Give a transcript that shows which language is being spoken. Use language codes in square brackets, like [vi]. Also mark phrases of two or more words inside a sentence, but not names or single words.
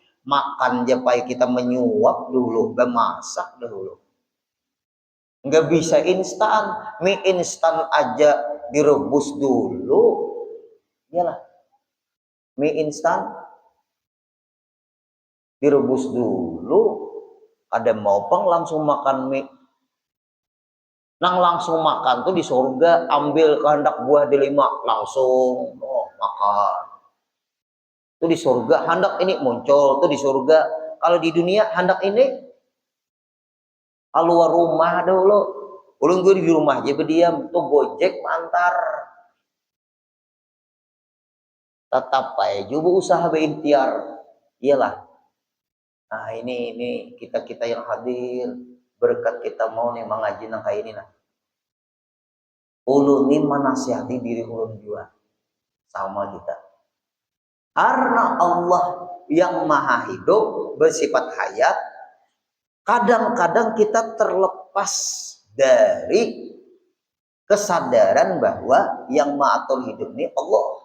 [id] Makan aja Pak kita menyuap dulu, memasak dulu. Nggak bisa instan. Mie instan aja direbus dulu. Iyalah. Mie instan direbus dulu. [bjn] Ada mau pang langsung makan mie. Nang langsung makan tuh di surga, ambil kehendak buah delima langsung makan. [id] Tuh di surga hendak ini muncul tuh di surga. Kalau di dunia hendak ini keluar rumah dulu. [bjn] Ulun gue di rumah aja berdiam tuh Gojek mantar. [id] Tetap aja juga usaha berikhtiar. Iyalah. [bjn] Nah ini kita yang hadir berkat kita mau nih mengaji nang kayak ini nah. Ulun ini menasihati diri ulun juga sama kita. [id] Karena Allah yang maha hidup bersifat hayat, kadang-kadang kita terlepas dari kesadaran bahwa yang mengatur hidup ini Allah.